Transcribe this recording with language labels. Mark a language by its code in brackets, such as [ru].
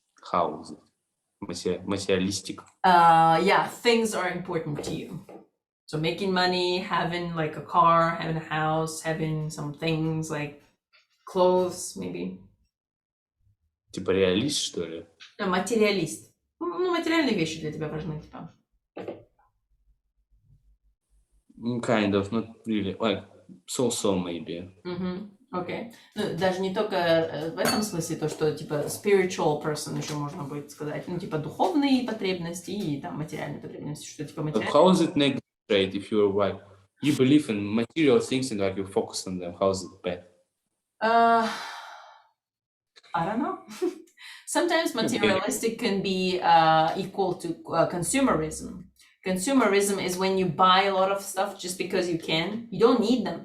[en] How is it? Materialistic. Yeah, things are important to you. So making money, having like a car, having a house, having some things like clothes, maybe. [ru] Типа реалист, что ли? Материалист. Ну, материальные вещи для тебя важны, типа. [en] Kind of, not really. Like, so maybe. [ru] Окей. Ну, даже не только в этом смысле, то, что, типа, [en] spiritual person [ru] еще можно будет сказать. Ну, типа, духовные потребности и там материальные потребности, что, типа, материальные. [en] How is it negative trait if you're like, you believe in material things and like you focus on them? How is it bad? I don't know. Sometimes materialistic can be equal to consumerism. Consumerism is when you buy a lot of stuff just because you can. You don't need them.